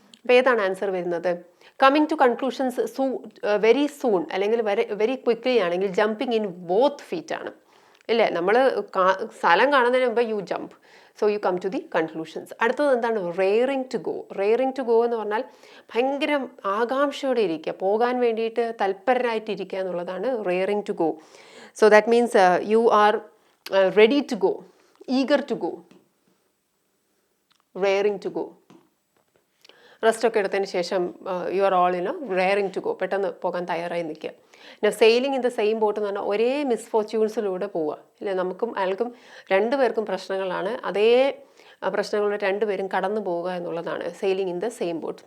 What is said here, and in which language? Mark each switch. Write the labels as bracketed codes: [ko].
[ml] അപ്പോൾ ഏതാണ് ആൻസർ വരുന്നത്? [en] Coming to conclusions very soon അല്ലെങ്കിൽ very quickly ആണെങ്കിൽ jumping in both feet ആണ്, ഇല്ലേ? [ml] നമ്മൾ സ്ഥലം കാണുന്നതിന് മുമ്പ് [en] You jump, so you come to the conclusions. [ml] അടുത്തത് എന്താണ്? [en] Raring to go. Raring to go [ml] എന്ന് പറഞ്ഞാൽ ഭയങ്കര ആകാംക്ഷയോടെ ഇരിക്കുക, പോകാൻ വേണ്ടിയിട്ട് തൽപരരായിട്ടിരിക്കുക എന്നുള്ളതാണ് raring to go. [en] So that means you are ready to go, eager to go, raring to go. [ml] Rest ഒക്കെ എടുത്തതിന് ശേഷം [en] you are all raring to go, [ml] പെട്ടെന്ന് പോകാൻ തയ്യാറായി നിൽക്കുക. പിന്നെ [en] sailing in the same boat [ml] എന്ന് പറഞ്ഞാൽ ഒരേ മിസ്ഫോർച്യൂൺസിലൂടെ പോവുക, ഇല്ലേ? നമുക്കും അയാൾക്കും രണ്ടുപേർക്കും പ്രശ്നങ്ങളാണ്, അതേ പ്രശ്നങ്ങൾ രണ്ടുപേരും കടന്നു പോവുക എന്നുള്ളതാണ് [en] Sailing in the same boat.